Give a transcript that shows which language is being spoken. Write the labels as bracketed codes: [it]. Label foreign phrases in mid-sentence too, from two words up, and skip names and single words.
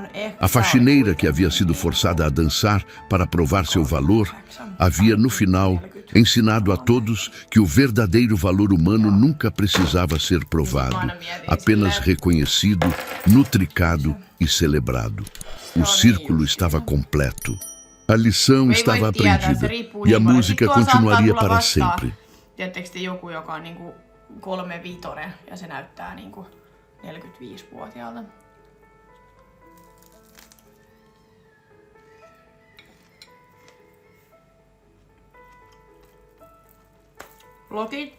[pt] A faxineira que havia sido forçada a dançar para provar seu valor havia, no final, ensinado a todos que o verdadeiro valor humano nunca precisava ser provado, apenas reconhecido, nutricado e celebrado. O círculo estava completo. A lição estava aprendida e a música continuaria para sempre. [fi] Tiedättekö te joku, joka on niinku 3-vitonen ja se näyttää niinku 45-vuotiaalta? Lotit.